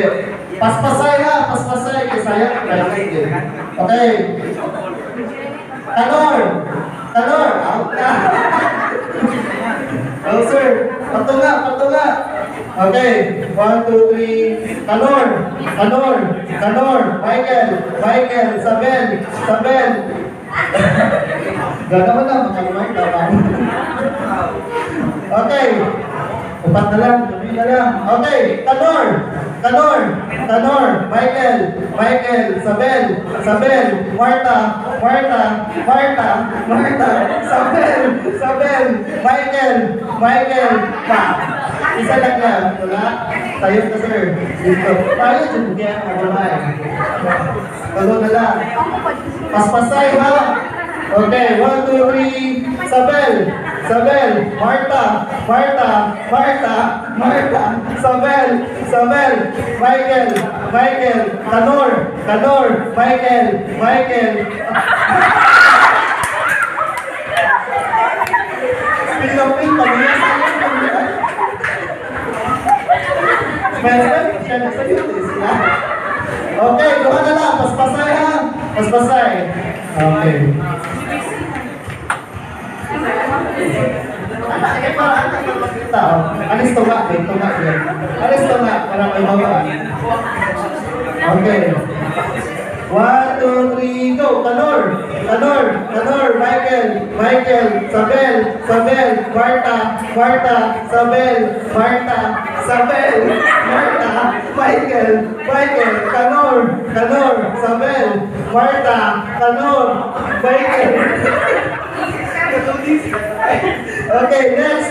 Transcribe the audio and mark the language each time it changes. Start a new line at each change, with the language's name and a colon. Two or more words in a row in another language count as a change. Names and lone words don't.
Filipino: Paspasay ha, paspasay, kasaya, okay. Kanor, Kanor, out na. Closer. Patunga, patunga. Okay. 1, 2, 3. Kanor. Kanor. Kanor. Michael. Michael. Sabel. Sabel. Gagawin na. Makalimay ka ba? Okay. Upat na lang. Dami na lang. Okay. Kanor. Kanor. Kanor. Michael. Michael. Sabel. Sabel. Marta. Marta. Marta. Marta. Sabel. Sabel. Michael. Michael. Pa. Isa lang yan. Wala. Tayo ka sir. Dito. Tayo dyan. Yan. Magamay. Kalo na lang. Paspasay ha. Okay. 1, 2, 3. Sabel. Sabel. Marta. Marta. Marta. Marta. Sabel. Sabel. Michael. Michael. Kanor. Kanor. Michael. Michael. Pinapin pa niya sa iyo. Okay, doon na lang. Paspasay ha. Paspasay. Okay. Alis to nga, alis to nga, para may bawaan. Okay. 1, 2, 3, go! Kanor! Kanor! Kanor! Michael! Michael! Sabel! Sabel! Marta! Marta! Sabel! Marta! Sabel! Marta! Michael! Michael! Kanor! Kanor! Sabel! Marta! Kanor! Michael! Okay, next!